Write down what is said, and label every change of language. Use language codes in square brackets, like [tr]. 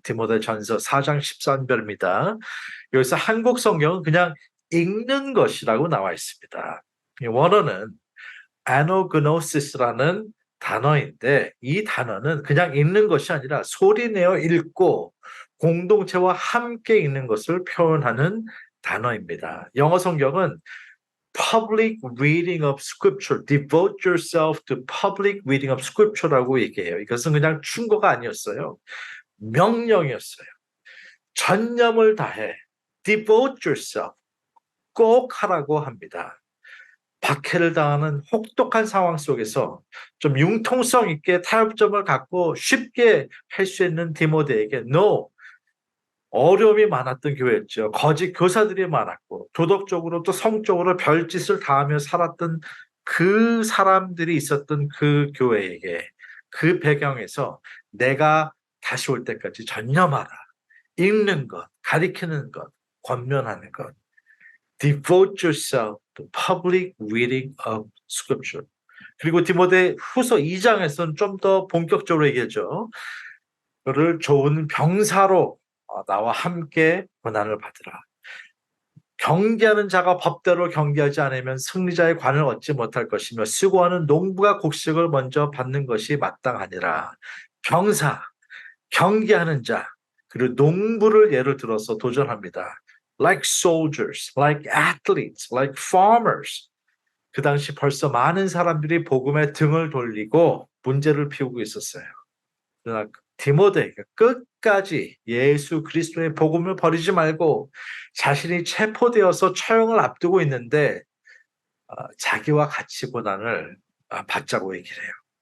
[ko] 디모데 전서 4장 13절입니다. 여기서 한국 성경은 그냥 읽는 것이라고 나와 있습니다. 원어는 아노그노시스라는 단어인데 이 단어는 그냥 읽는 것이 아니라 소리내어 읽고 공동체와 함께 읽는 것을 표현하는 단어입니다. 영어 성경은 [en] public reading of scripture, [ko] devote yourself to public reading of scripture라고 얘기해요. 이것은 그냥 충고가 아니었어요. 명령이었어요. 전념을 다해 [en] devote yourself [ko] 꼭 하라고 합니다. 박해를 당하는 혹독한 상황 속에서 좀 융통성 있게 타협점을 갖고 쉽게 할 수 있는 디모데에게 no, 어려움이 많았던 교회였죠. 거짓 교사들이 많았고 도덕적으로 또 성적으로 별짓을 다하며 살았던 그 사람들이 있었던 그 교회에게 그 배경에서 내가 다시 올 때까지 전념하라. 읽는 것, 가리키는 것, 권면하는 것. [en] Devote yourself to public reading of scripture. [ko] 그리고 디모데 후서 2장에서는 좀 더 본격적으로 얘기하죠. 그를 좋은 병사로 나와 함께 고난을 받으라. 경계하는 자가 법대로 경계하지 않으면 승리자의 관을 얻지 못할 것이며 수고하는 농부가 곡식을 먼저 받는 것이 마땅하니라. 병사, 경계하는 자, 그리고 농부를 예를 들어서 도전합니다. [en] Like soldiers, like athletes, like farmers. [ko] 그 당시 벌써 많은 사람들이 복음에 등을 돌리고 문제를 피우고 있었어요. 그러나 디모데가 끝까지 예수 그리스도의 복음을 버리지 말고 자신이 체포되어서 처형을 앞두고 있는데 자기와 같이 고난을 받자고 얘기를 해요.